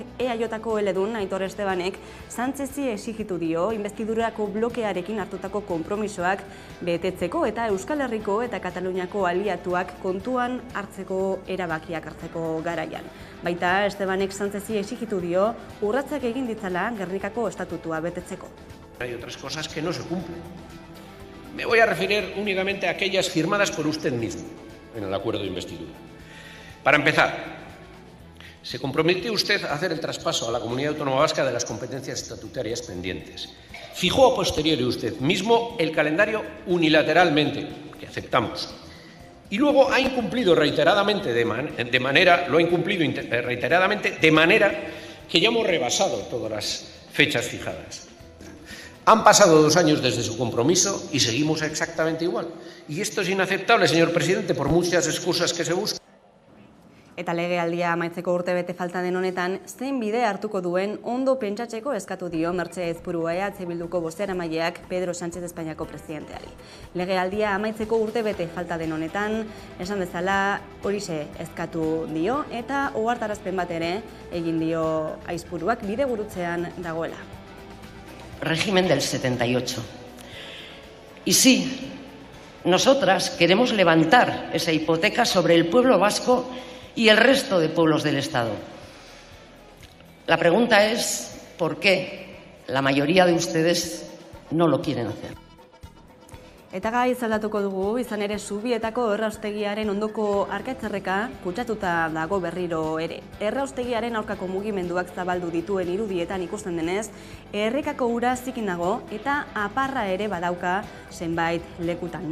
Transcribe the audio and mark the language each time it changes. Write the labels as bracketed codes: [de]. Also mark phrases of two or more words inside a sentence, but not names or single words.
[eu] EAJko eledun Aitor Estebanek Sánchezi exigitu dio investidurako blokearekin hartutako konpromisoak betetzeko eta Euskal Herriko eta Kataluniako aliatuak kontuan hartzeko erabakiak hartzeko garaian. Baita Estebanek Sánchezi exigitu dio urratsak egin ditzala Gernikako estatutua betetzeko. [es] Hay otras cosas que no se cumplen. Me voy a referir únicamente a aquellas firmadas por usted mismo en el acuerdo de investidura. Para empezar, se comprometió usted a hacer el traspaso a la Comunidad Autónoma Vasca de las competencias estatutarias pendientes. Fijó a posteriori usted mismo el calendario unilateralmente, que aceptamos. Y luego ha incumplido reiteradamente de manera que ya hemos rebasado todas las fechas fijadas. Han pasado 2 años desde su compromiso y seguimos exactamente igual. Y esto es inaceptable, señor presidente, por muchas excusas que se buscan. [eu] Eta legealdia amaitzeko urtebete falta den honetan, zein bide hartuko duen ondo pentsatzeko eskatu dio Mertxe Ezpurua EH Bilduko bozeramaileak Pedro Sánchez Espainiako presidenteari. Legealdia amaitzeko urtebete falta den honetan, esan bezala horixe eskatu dio eta ohartarazpen bat ere egin dio Aizpuruak bidegurutzean dagoela. [es] Régimen del 78. Y sí, nosotras queremos levantar esa hipoteca sobre el pueblo vasco y el resto de pueblos del Estado. La pregunta es, ¿por qué la mayoría de ustedes no lo quieren hacer? [eu] Eta gai zaldatuko dugu, izan ere Zubietako erraustegiaren ondoko Arkaitzerreka kutsatuta dago berriro ere. Erraustegiaren aurkako mugimenduak zabaldu dituen irudietan ikusten denez, errekako ura zikin dago eta aparra ere badauka zenbait lekutan.